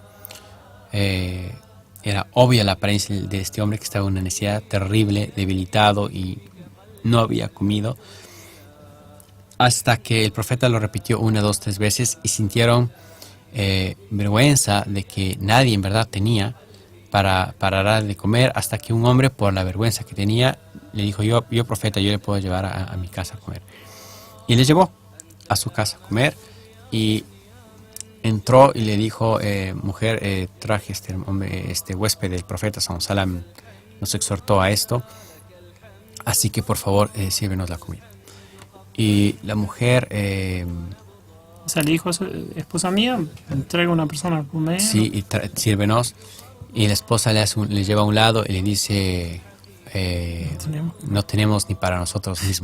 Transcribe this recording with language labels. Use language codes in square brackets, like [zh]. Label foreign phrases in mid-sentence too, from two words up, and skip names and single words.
[es] Era obvia la apariencia de este hombre, que estaba en una necesidad terrible, debilitado y no había comido, hasta que el profeta lo repitió 1, 2, 3 veces y sintieron vergüenza de que nadie en verdad tenía para dar de comer, hasta que un hombre, por la vergüenza que tenía, le dijo, yo profeta, yo le puedo llevar a mi casa a comer. Y le llevó a su casa a comer y entró y le dijo, mujer, traje este huésped del profeta [ar] صلى الله عليه وسلم, [es] nos exhortó a esto, así que por favor sírvenos la comida. Y la mujer o sea, le dijo a su esposa mía, traiga una persona a comer. Sí, y sírvenos. Y la esposa le lleva a un lado y le dice, no tenemos ni para nosotros mismos.